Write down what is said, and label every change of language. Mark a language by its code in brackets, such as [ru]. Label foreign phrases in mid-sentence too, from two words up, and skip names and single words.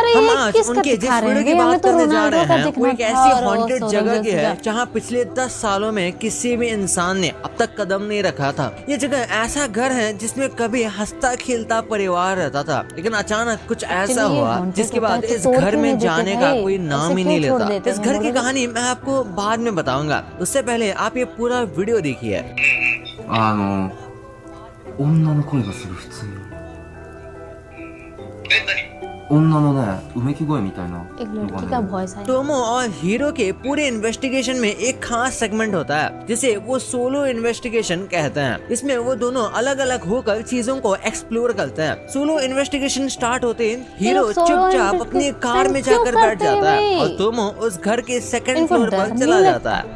[hi] हम आज उनके जिस वीडियो की बात करने जा रहे हैं वो एक ऐसी हॉन्टेड जगह की है जहाँ पिछले 10 सालों में किसी भी इंसान ने अब तक कदम नहीं रखा था। ये जगह ऐसा घर है जिसमें कभी हंसता खेलता परिवार रहता था, लेकिन अचानक कुछ ऐसा हुआ जिसके बाद इस घर में जाने का कोई नाम ही नहीं लेता। इस घर की कहानी मैं आपको बाद में बताऊंगा, उससे पहले आप ये पूरा वीडियो देखिए। [ja] 女の声がする普通に女のねうめき声みたいな [hi] एक लड़की का वॉइस है। टोमो और हीरो के पूरे इन्वेस्टिगेशन में एक खास सेगमेंट होता है जिसे वो [en] solo investigation [hi] कहते हैं। इसमें वो दोनों अलग अलग होकर चीजों को एक्सप्लोर करते हैं। [en] solo investigation start [hi] होते हीरो चुपचाप अपनी कार में जाकर बैठ जाता है और टोमो उस घर के [en] second floor [hi] पर चला जाता है।